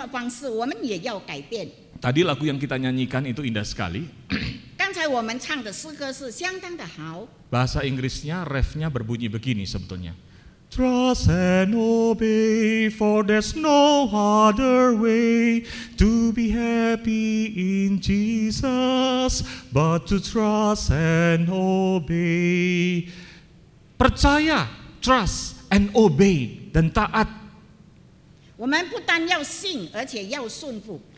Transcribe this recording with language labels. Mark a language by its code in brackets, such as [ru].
[zh] 如果我们要跟随基督，我们的生活方式我们也要改变。 [id] Tadi lagu yang kita nyanyikan itu indah sekali. [zh] 刚才我们唱的诗歌是相当的好。 [id] Bahasa Inggrisnya refnya berbunyi begini sebetulnya. [en] Trust and obey, for there's no other way to be happy in Jesus but to trust and obey. [id] Percaya, [en] trust and obey, [id] dan taat. [zh] 我们不但要信，而且要顺服。